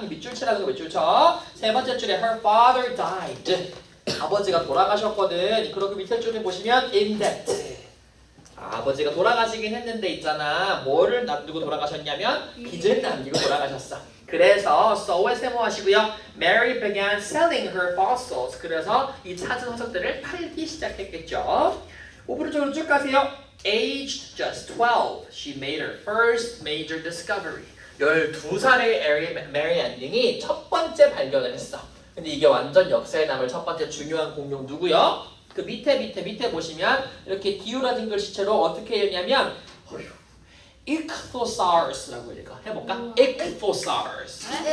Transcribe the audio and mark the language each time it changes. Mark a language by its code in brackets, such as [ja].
[ko] 밑줄 치라고 밑줄 쳐. 세 번째 줄에 [en] her father died. [ko] 아버지가 돌아가셨거든. 그리고 밑에 줄에 보시면 [en] in debt. [ko] 아버지가 돌아가시긴 했는데 있잖아. 뭐를 남기고 돌아가셨냐면 빚을 남기고 돌아가셨어. 그래서 so에 세모하시고요. [en] Mary began selling her fossils. [ko] 그래서 이 찾은 화석들을 팔기 시작했겠죠. 오른쪽으로 쭉 가세요. [en] Aged just 12, she made her first major discovery. [ko] 12살의 메리 안닝이 첫 번째 발견을 했어. 근데 이게 완전 역사에 남을 첫 번째 중요한 공룡 누구요? 그 밑에 보시면 이렇게 기울어진 글씨체로 어떻게 읽냐면 ichthyosaurus라고 읽어. 해볼까? ichthyosaurus.